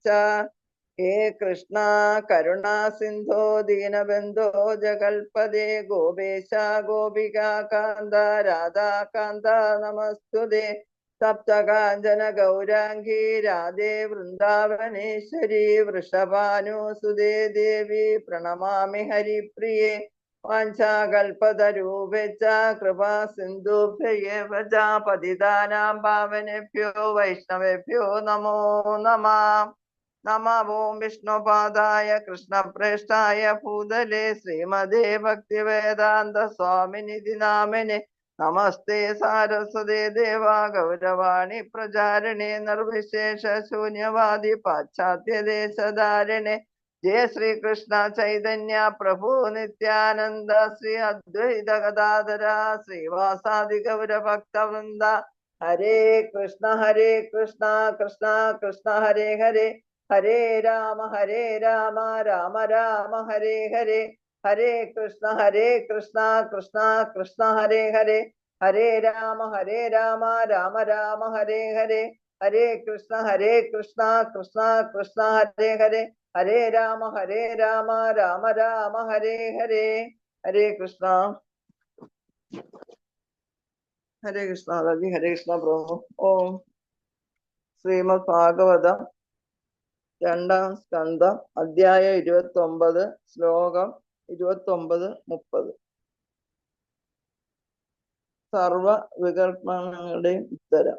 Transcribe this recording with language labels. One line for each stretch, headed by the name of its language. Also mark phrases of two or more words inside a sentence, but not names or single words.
Sanskrit: ഹേ കൃഷ്ണ കരുണാ സിന്ധോ ദീനബന്ധോ ജഗൽപദേ ഗോപേശ ഗോപികാ കാന്ത രാധാകാന്ത നമസ്തുതേ. സപ്തകാഞ്ചന ഗൗരാംഗീ രാധേ വൃന്ദാവനേശ്വരി വൃഷഭാനുസുതേ ദേവി പ്രണമാമി ഹരിപ്രിയേ. വാഞ്ചാകൽപതരൂപേച്ഛ കൃപാ സിന്ധുഭ്യയേവ ച പതിതാനാം പാവനേഭ്യോ വൈഷ്ണവേഭ്യോ നമോ നമഃ. നമഃ ഓം വിഷ്ണുപാദായ കൃഷ്ണപ്രേഷ്ഠായ ഭൂതലേ ശ്രീമതേ ഭക്തിവേദാന്ത സ്വാമിനിധി നാമിനെ. നമസ്തേ സാരസ്വതേ ദേവാ ഗൗരവാണി പ്രചാരിണേ നിർവിശേഷ ശൂന്യവാദി പാശ്ചാത്യദേശധാരിണേ. ജയ ശ്രീകൃഷ്ണ ചൈതന്യ പ്രഭു നിത്യാനന്ദ ശ്രീ അദ്വൈത ഗദാധര ശ്രീവാസാദി ഗൗരഭക്തവൃന്ദ. ഹരേ കൃഷ്ണ കൃഷ്ണ കൃഷ്ണ ഹരേ ഹരേ. ഹരേ രാമ രാമ രാമ ഹരേ ഹരേ. ഹരേ കൃഷ്ണ കൃഷ്ണ കൃഷ്ണ ഹരേ ഹരേ. ഹരേ രാമ രാമ രാമ ഹരേ ഹരേ. ഹരേ കൃഷ്ണ കൃഷ്ണ കൃഷ്ണ ഹരേ ഹരേ. ഹരേ രാമ രാമ രാമ ഹരേ ഹരേ. ഹരേ കൃഷ്ണ ഹരേ കൃഷ്ണ ഹരേ കൃഷ്ണ പ്രഭു.
Malayalam: ഓം ശ്രീമദ് ഭാഗവതം 2-ാം സ്കന്ധം അധ്യായം 29 ശ്ലോകം 29-30. സർവ വികൽപ്പങ്ങളുടെയും ഉത്തരം.